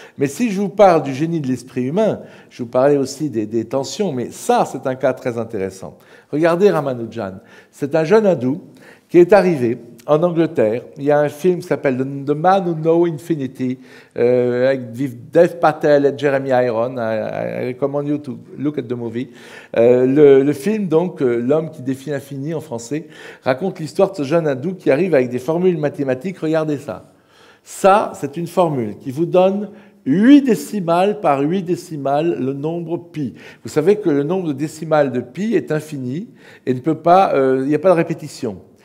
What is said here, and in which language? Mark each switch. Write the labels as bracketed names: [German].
[French] Mais si je vous parle du génie de l'esprit humain, je vous parlais aussi des tensions, mais ça, c'est un cas très intéressant. Regardez Ramanujan. C'est un jeune hindou qui est arrivé en Angleterre. Il y a un film qui s'appelle The Man Who Know Infinity avec Dev Patel et Jeremy Irons. [English] I recommend you to look at the movie. [French] Le film, donc, L'homme qui défie l'infini en français, raconte l'histoire de ce jeune hindou qui arrive avec des formules mathématiques. Regardez ça. Ça, c'est une formule qui vous donne 8 décimales par 8 décimales, le nombre pi. Vous savez que le nombre de décimales de pi est infini et ne peut pas, il n'y a pas de répétition.